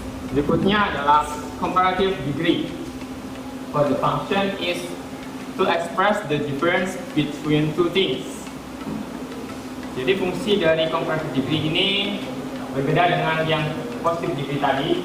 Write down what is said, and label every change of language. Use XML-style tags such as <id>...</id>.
<id>Berikutnya adalah comparative degree.</id> <en>For the function is to express the difference between two things.</en> <id>Jadi fungsi dari comparative degree ini berbeda dengan yang positive degree tadi.</id>